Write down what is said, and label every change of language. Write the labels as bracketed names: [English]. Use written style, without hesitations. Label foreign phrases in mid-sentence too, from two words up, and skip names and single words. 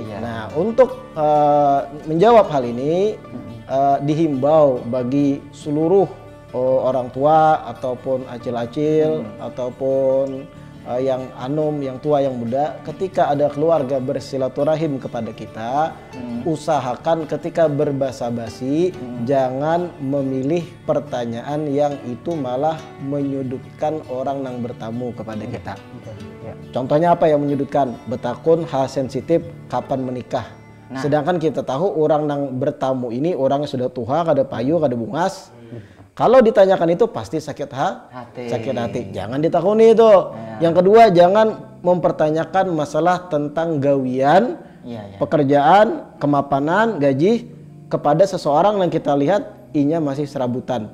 [Indonesian] Nah, untuk menjawab hal ini dihimbau bagi seluruh orang tua ataupun acil-acil ataupun yang anum, yang tua, yang muda, ketika ada keluarga bersilaturahim kepada kita, usahakan ketika berbasa-basi jangan memilih pertanyaan yang itu malah menyudutkan orang yang bertamu kepada kita. Contohnya apa yang menyudutkan? Betakun hal sensitif kapan menikah. Sedangkan kita tahu orang yang bertamu ini orangnya sudah tua, [Banjar] kada payu, kada bungas. [Indonesian] Kalau ditanyakan itu pasti sakit hati. Jangan ditakuni itu. Yang kedua, jangan mempertanyakan masalah tentang gawian, pekerjaan, kemapanan, gaji kepada seseorang yang kita lihat inya masih serabutan.